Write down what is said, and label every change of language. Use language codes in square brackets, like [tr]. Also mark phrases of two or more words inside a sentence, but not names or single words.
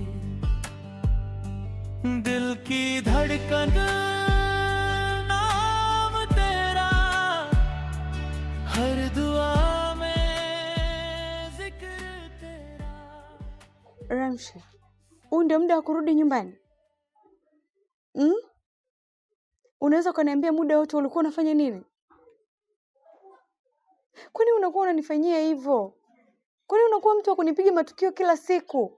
[hi] दिल की धड़कन नाम तेरा, हर दुआ में जिक्र तेरा। [sw] Ramshi, huu ndio muda wa kurudi nyumbani? Unaweza kuniambia muda wote ulikuwa unafanya nini? Kwani unakuwa unanifanyia hivyo? Kwani unakuwa mtu wa kunipiga matukio kila siku?